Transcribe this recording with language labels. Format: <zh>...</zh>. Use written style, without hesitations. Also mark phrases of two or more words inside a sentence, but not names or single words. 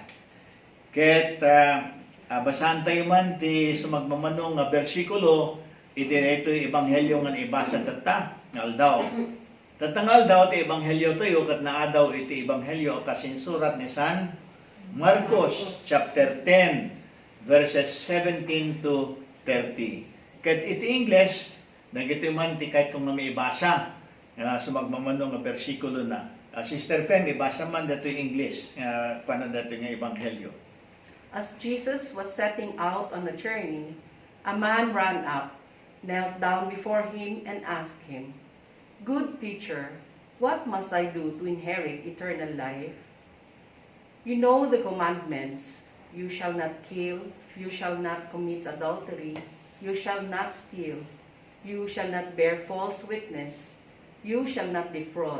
<ilo>Ket basahan tayo man ti sumagmamanong nga bersikulo iti ito ebanghelyo nga ibasa tata aldaw. Tatang aldaw ti ebanghelyo tayo kat naadaw iti ebanghelyo kasinsurat ni San Marcos</ilo> <en>chapter 10 verses 17 to 30.</en> <ilo>Ket iti English nagito man ti kahit kung may ibasa sumagmamanong nga bersikulo na.</ilo> <tl>Sister Pen, ibasa man dito yung English, paano dito nga Ebanghelyo.</tl> <en>As Jesus was setting out on the journey, a man ran up, knelt down before him, and asked him, "Good teacher, what must I do to inherit eternal life?" "You know the commandments. You shall not kill, you shall not commit adultery, you shall not steal, you shall not bear false witness, you shall not defraud.</en>